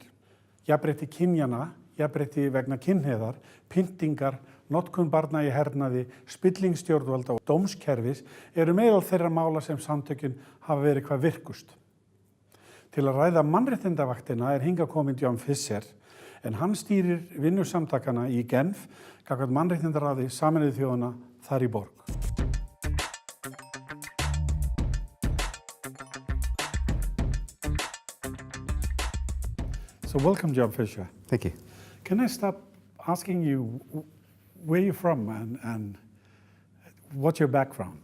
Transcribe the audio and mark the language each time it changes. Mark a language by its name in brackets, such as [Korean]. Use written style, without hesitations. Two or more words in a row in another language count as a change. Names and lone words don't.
[Icelandic] Jafnrétti kynjanna, jafnrétti vegna kynhneigðar, pyntingar, notkun barna í hernaði, spilling stjórnvalda og dómskerfis eru meðal þeirra mála sem samtökin hafa verið hvað virkust. Til að ræða mannréttindavaktina hingað kominn John Fisher, en hann stýrir vinnusamtakana í Genf gagnvart mannréttindaráði Sameinuðu þjóðanna þar í borg. [English] So welcome, John Fisher. Thank you. Can I start asking you where you're from and what's your background?